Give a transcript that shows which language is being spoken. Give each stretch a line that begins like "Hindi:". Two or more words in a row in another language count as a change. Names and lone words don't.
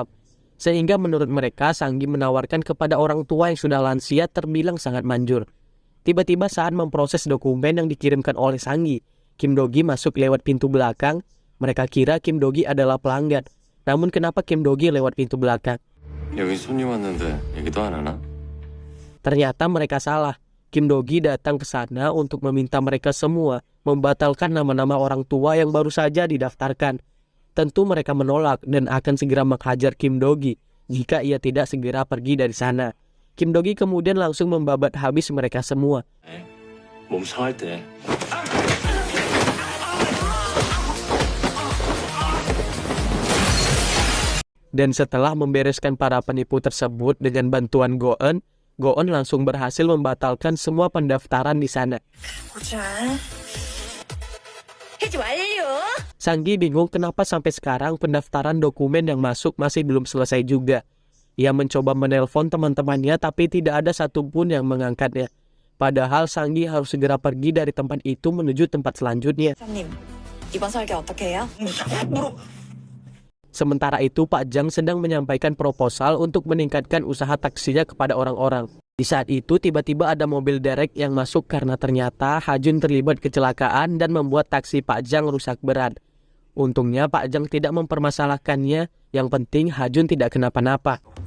Indonesian: Sehingga menurut mereka Sanggi menawarkan kepada orang tua yang sudah lansia terbilang sangat manjur. Tiba-tiba saat memproses dokumen yang dikirimkan oleh Sanggi, Kim Do-gi masuk lewat pintu belakang. Mereka kira Kim Do-gi adalah pelanggan. Namun kenapa Kim Do-gi lewat pintu belakang?
Korean: 여기 손님 왔는데 얘기도 안 하나?
Indonesian: Ternyata mereka salah. Kim Do-gi datang ke sana untuk meminta mereka semua membatalkan nama-nama orang tua yang baru saja didaftarkan. Tentu mereka menolak dan akan segera menghajar Kim Do-gi jika ia tidak segera pergi dari sana. Kim Do-gi kemudian langsung membabat habis mereka semua.
Korean: 몸 상할 때
Indonesian: Dan setelah membereskan para penipu tersebut dengan bantuan Go-eun, Go-eun langsung berhasil membatalkan semua pendaftaran di sana.
Korean: 보자. 해지 완료.
Indonesian: Sanggi bingung kenapa sampai sekarang pendaftaran dokumen yang masuk masih belum selesai juga. Ia mencoba menelpon teman-temannya tapi tidak ada satupun yang mengangkatnya. Padahal Sanggi harus segera pergi dari tempat itu menuju tempat selanjutnya.
Korean: 사장님, 이번 설계 어떻게 해요?
Indonesian: Sementara itu Pak Jang sedang menyampaikan proposal untuk meningkatkan usaha taksinya kepada orang-orang. Di saat itu tiba-tiba ada mobil derek yang masuk karena ternyata Hajun terlibat kecelakaan dan membuat taksi Pak Jang rusak berat. Untungnya Pak Jang tidak mempermasalahkannya, yang penting Hajun tidak kenapa-napa.